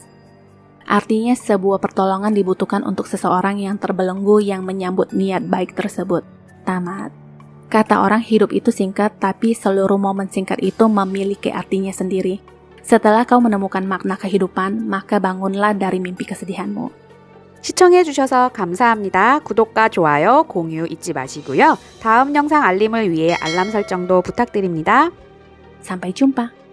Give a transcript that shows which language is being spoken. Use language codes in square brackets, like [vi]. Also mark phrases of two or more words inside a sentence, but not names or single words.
[id] Artinya sebuah pertolongan dibutuhkan untuk seseorang yang terbelenggu yang menyambut niat baik tersebut. Tamat. Kata orang hidup itu singkat, tapi seluruh momen singkat itu memiliki artinya sendiri. Setelah kau menemukan makna kehidupan, maka bangunlah dari mimpi kesedihanmu. [ko] 시청해주셔서 감사합니다. 구독과 좋아요, 공유 잊지 마시고요. 다음 영상 알림을 위해 알람 설정도 부탁드립니다. [id] Sampai jumpa.